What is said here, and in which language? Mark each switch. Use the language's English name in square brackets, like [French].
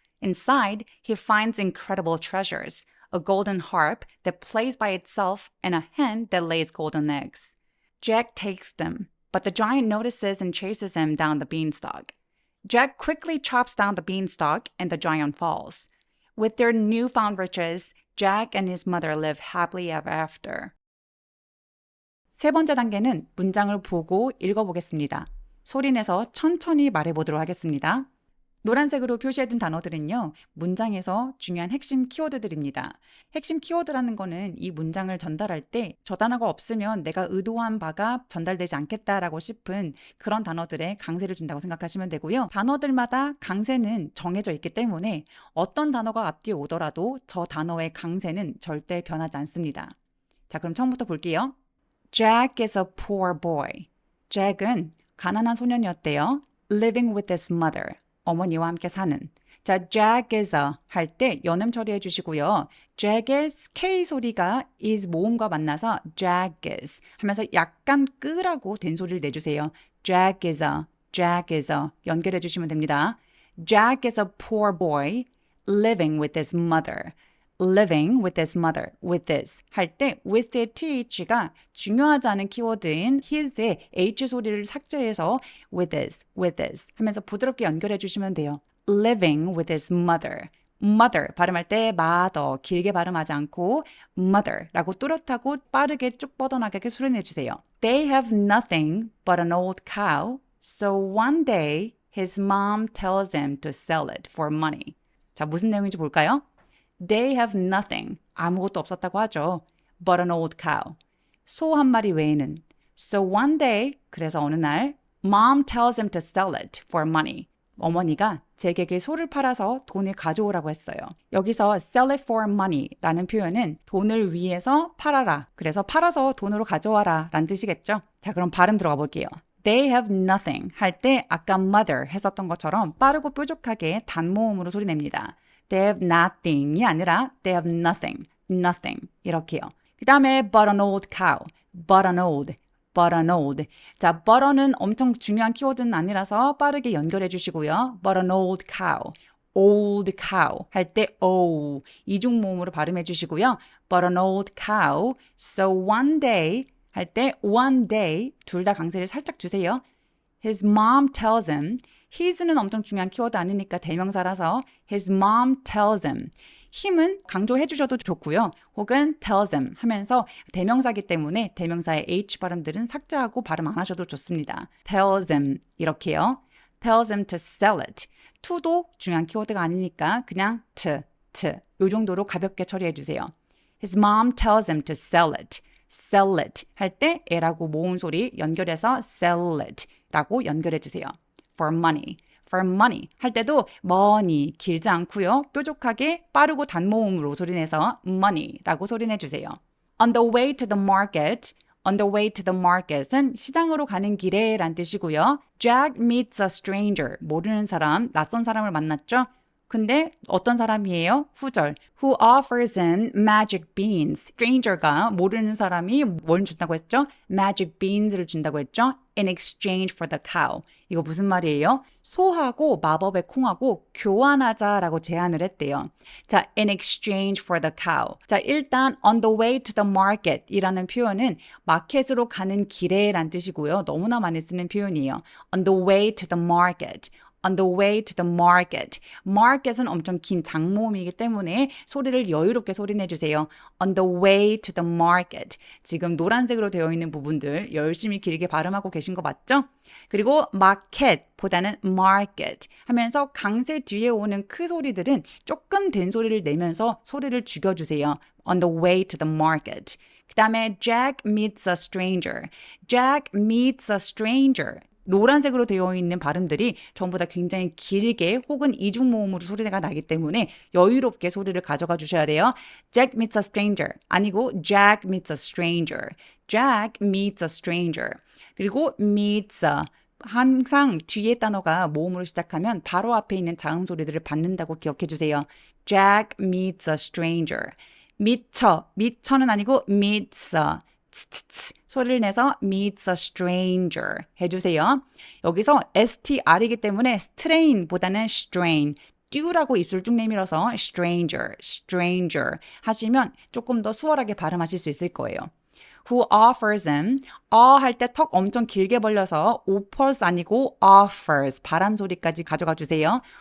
[English] Inside, he finds incredible treasures, a golden harp that plays by itself and a hen that lays golden eggs. Jack takes them, but the giant notices and chases him down the beanstalk. Jack quickly chops down the beanstalk and the giant falls. With their newfound riches, Jack and his mother live happily ever after. [Korean] 세 번째 단계는 문장을 보고 읽어보겠습니다. 소리내서 천천히 말해보도록 하겠습니다. 노란색으로 표시해둔 단어들은요, 문장에서 중요한 핵심 키워드들입니다. 핵심 키워드라는 거는 이 문장을 전달할 때 저 단어가 없으면 내가 의도한 바가 전달되지 않겠다라고 싶은 그런 단어들에 강세를 준다고 생각하시면 되고요. 단어들마다 강세는 정해져 있기 때문에 어떤 단어가 앞뒤에 오더라도 저 단어의 강세는 절대 변하지 않습니다. 자, 그럼 처음부터 볼게요. [English] Jack is a poor boy. [Korean] 잭은 가난한 소년이었대요. [English] Living with his mother. [Korean] 어머니와 함께 사는. 자, [English] Jack is a [Korean] 할 때 연음 처리해 주시고요. Jack의 K 소리가 is 모음과 만나서 [English] Jack is [Korean] 하면서 약간 끄라고 된 소리를 내주세요. [English] Jack is a, Jack is a [Korean] 연결해 주시면 됩니다. [English] Jack is a poor boy living with his mother. living with his mother, with this [Korean] 할 때 with의 th가 중요하지 않은 키워드인 his의 h 소리를 삭제해서 with this 하면서 부드럽게 연결해 주시면 돼요. [English] living with his mother. [Korean] mother 발음할 때 mother 길게 발음하지 않고 mother라고 뚜렷하고 빠르게 쭉 뻗어나가게 소리내 주세요. [English] They have nothing but an old cow, so one day his mom tells him to sell it for money. [Korean] 자, 무슨 내용인지 볼까요? [English] They have nothing, [Korean] 아무것도 없었다고 하죠. [English] But an old cow, [Korean] 소 한 마리 외에는. [English] So one day, [Korean] 그래서 어느 날, [English] Mom tells him to sell it for money. [Korean] 어머니가 잭에게 소를 팔아서 돈을 가져오라고 했어요. 여기서 [English] sell it for money [Korean] 라는 표현은 돈을 위해서 팔아라. 그래서 팔아서 돈으로 가져와라 라는 뜻이겠죠. 자, 그럼 발음 들어가 볼게요. [English] They have nothing [Korean] 할 때 아까 mother 했었던 것처럼 빠르고 뾰족하게 단모음으로 소리냅니다. [English] They have nothing [Korean] 이 아니라 [English] they have nothing, nothing [Korean] 이렇게요. 그 다음에 [English] but an old cow, but an old. [Korean] 자, but은 엄청 중요한 키워드는 아니라서 빠르게 연결해 주시고요. [English] But an old cow, [Korean] old cow 할 때 o 이중 모음으로 발음해 주시고요. [English] But an old cow. So one day [Korean] 할 때 [English] one day [Korean] 둘 다 강세를 살짝 주세요. [English] His mom tells him. [Korean] his는 엄청 중요한 키워드 아니니까 대명사라서 [English] his mom tells him. [Korean] him은 강조해 주셔도 좋고요. 혹은 [English] tells him [Korean] 하면서 대명사기 때문에 대명사의 h 발음들은 삭제하고 발음 안 하셔도 좋습니다. [English] tells him [Korean] 이렇게요. [English] tells him to sell it. [Korean] to도 중요한 키워드가 아니니까 그냥 to 요 정도로 가볍게 처리해 주세요. [English] His mom tells him to sell it. sell it [Korean] 할 때 에라고 모음 소리 연결해서 sell it 라고 연결해 주세요. [English] for money. for money [Korean] 할 때도 money 길지 않고요. 뾰족하게 빠르고 단모음으로 소리내서 money라고 소리내 주세요. [English] On the way to the market. On the way to the market은 [Korean] 시장으로 가는 길에 란 뜻이고요. [English] Jack meets a stranger. [Korean] 모르는 사람, 낯선 사람을 만났죠. 근데 어떤 사람이에요? 후절. [English] Who offers him magic beans. [Korean] Stranger가 모르는 사람이 뭘 준다고 했죠? [English] Magic beans [Korean] 를 준다고 했죠? [English] In exchange for the cow. [Korean] 이거 무슨 말이에요? 소하고 마법의 콩하고 교환하자라고 제안을 했대요. 자, [English] in exchange for the cow. [Korean] 자, 일단 [English] on the way to the market [Korean] 이라는 표현은 마켓으로 가는 길에 란 뜻이고요. 너무나 많이 쓰는 표현이에요. [English] On the way to the market. On the way to the market. [Korean] market은 엄청 긴 장모음이기 때문에 소리를 여유롭게 소리내주세요. [English] On the way to the market. [Korean] 지금 노란색으로 되어 있는 부분들 열심히 길게 발음하고 계신 거 맞죠? 그리고 [English] market [Korean] 보다는 market 하면서 강세 뒤에 오는 크 소리들은 조금 된 소리를 내면서 소리를 죽여주세요. [English] On the way to the market. [Korean] 그 다음에 [English] Jack meets a stranger. Jack meets a stranger. [Korean] 노란색으로 되어 있는 발음들이 전부 다 굉장히 길게 혹은 이중모음으로 소리가 나기 때문에 여유롭게 소리를 가져가 주셔야 돼요. [English] Jack meets a stranger [Korean] 아니고 [English] Jack meets a stranger. Jack meets a stranger. [Korean] 그리고 [English] meets a [Korean] 항상 뒤에 단어가 모음으로 시작하면 바로 앞에 있는 자음 소리들을 받는다고 기억해 주세요. [English] Jack meets a stranger. [Korean] 미쳐는 아니고 meets a 소리를 내서 [English] meets a stranger [Korean] 해주세요. 여기서 str이기 때문에 strain보다는 strain 듀라고 입술 쭉 내밀어서 stranger 하시면 조금 더 수월하게 발음하실 수 있을 거예요. [English] Who offers him [Korean] 할 때 턱 엄청 길게 벌려서 offers 아니고 offers 발음 소리까지 가져가 주세요.